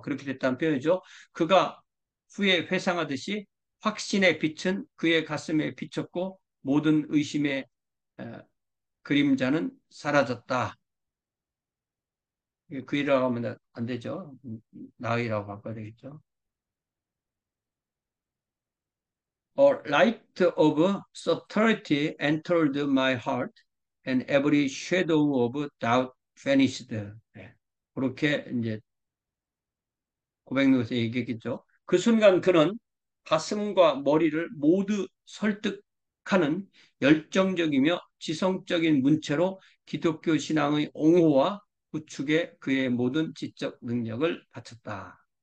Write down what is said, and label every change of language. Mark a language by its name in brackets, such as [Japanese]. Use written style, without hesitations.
[Korean] 그렇게 됐다는 표현이죠. 그가 후에 회상하듯이 확신의 빛은 그의 가슴에 비쳤고 모든 의심의 에, 그림자는 사라졌다. 그이라고 하면 안 되죠. 나이라고 바꿔야 되겠죠. [English] A light of certainty entered my heart, and every shadow of doubt vanished. [Korean] 네. 그렇게 이제 고백노에서 얘기했겠죠. 그 순간 그는 가슴과 머리를 모두 설득하는 열정적이며 지성적인 문체로 기독교 신앙의 옹호와 구축에 그의 모든 지적 능력을 바쳤다.